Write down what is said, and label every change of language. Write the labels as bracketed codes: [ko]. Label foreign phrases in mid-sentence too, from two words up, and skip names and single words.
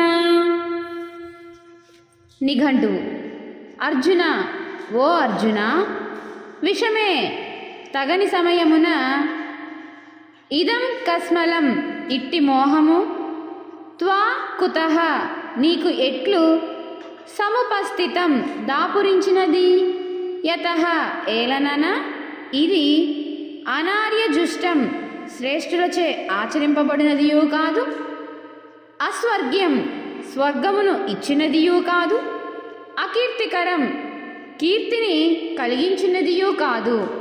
[te] నిఘంటువు। అర్జున ఓ అర్జున, విషమే తగని సమయమున ఇదం కస్మలం ఇట్టి మోహము త్వా కుతః నీకు ఎట్లు సముపస్థితం దాపురించినదీ యతః ఎలనన ఇది అనార్యజుష్టం శ్రేష్ఠులచే ఆచరింపబడినదియూ కాదు, అస్వర్గ్యం స్వర్గమును ఇచ్చినదియూ కాదు, అకీర్తికరం కీర్తిని కలిగించినదియూ కాదు.